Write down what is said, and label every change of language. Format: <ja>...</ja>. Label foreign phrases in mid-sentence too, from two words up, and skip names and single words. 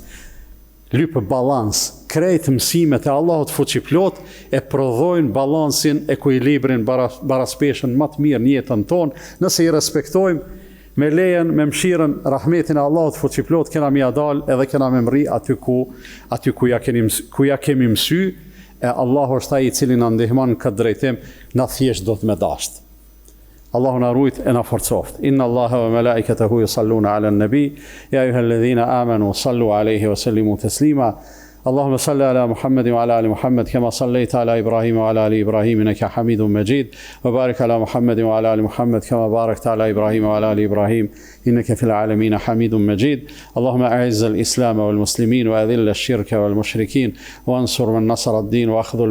<sq>Lypë balans, krejt mësimet e Allahut fuqiplot e prodhojnë balansin, ekuilibrin, baraspeshën më të mirë në jetën tonë, nëse i respektojmë me lejen, me mëshirën, rahmetin e Allahut fuqiplot, kena mi adal edhe kena me mri aty ku ja kemi mësy, e Allahu është ai I cili na ndihmon në këtë drejtim, na thjesht do të më dasht. Allahu na rujt e na forcoft.</sq> <ar>إن الله وملائكته يصلون على النبي يا أيها الذين آمنوا صلوا عليه وسلموا تسليما. اللهم صل على محمد وعلى آل محمد كما صليت على إبراهيم وعلى آل إبراهيم إنك حميد مجيد وبارك على محمد وعلى آل محمد كما باركت على إبراهيم وعلى آل إبراهيم إنك في العالمين حميد مجيد اللهم أعز الإسلام والمسلمين وأذل الشرك والمشركين وانصر من نصر الدين وأخذل</ar>